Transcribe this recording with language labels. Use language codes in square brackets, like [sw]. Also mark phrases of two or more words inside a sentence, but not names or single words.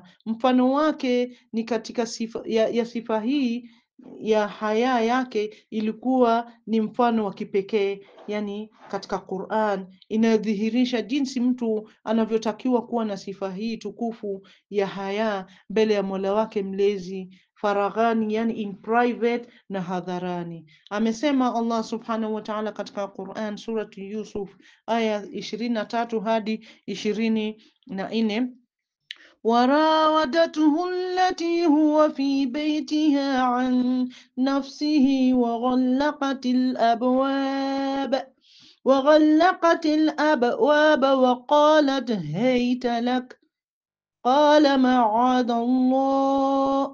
[sw] Mfano wake ni katika sifa hii ya haya yake ilikuwa ni mfano wa kipekee katika Qur'an, inayodhihirisha jinsi mtu anavyotakiwa kuwa na sifa hii tukufu ya haya mbele ya Mola wake mlezi, faraghani, [en] in private [sw] na hadharani. Amesema [ar] الله سبحانه وتعالى [sw] katika Qur'an, Surati Yusuf aya 23 hadi 24: [ar] وراودته التي هو في بيتها عن نفسه وغلقت الأبواب وقالت هيت لك قال معاذ الله